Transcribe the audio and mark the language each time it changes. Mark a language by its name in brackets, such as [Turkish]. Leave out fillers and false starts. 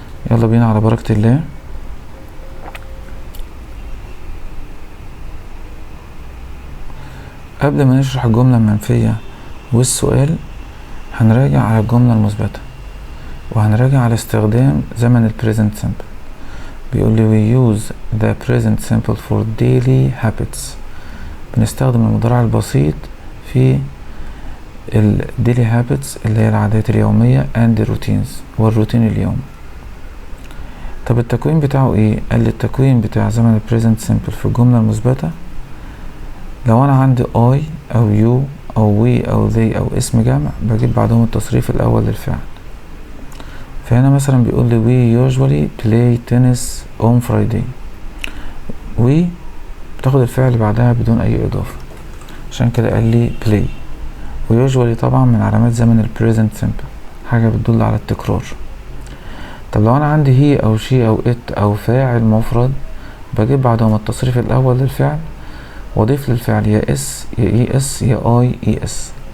[Arabic] يلا بينا على بركة الله. قبل ما نشرح الجملة المنفية والسؤال هنراجع على الجملة المثبتة، وهنراجع على استخدام زمن البريزنت سيمبل. بيقول لي [English] we use the present simple for daily habits. [Arabic] بنستخدم المضارع البسيط في ال [English] daily habits [Arabic] اللي هي العادات اليومية [English] and routines [Arabic] والروتين اليومي. طب التكوين بتاعه ايه؟ قال لي التكوين بتاع زمن البريزنت سيمبل في الجملة المثبتة، لو انا عندي I او you او we او they او اسم جمع بجيب بعدهم التصريف الاول للفعل. فهنا مثلا بيقول لي [English] we usually play tennis on Friday. [Arabic] we بتاخد الفعل اللي بعدها بدون اي اضافة، عشان كده قال لي play. ويوجوالي طبعا من علامات زمن البريزنت سيمبل، حاجة بتدل على التكرار. طب لو انا عندي هي او شي او ات او فاعل مفرد بجيب بعدهم التصريف الاول للفعل واضيف للفعل يا اس يا اي اس يا اي اي اس.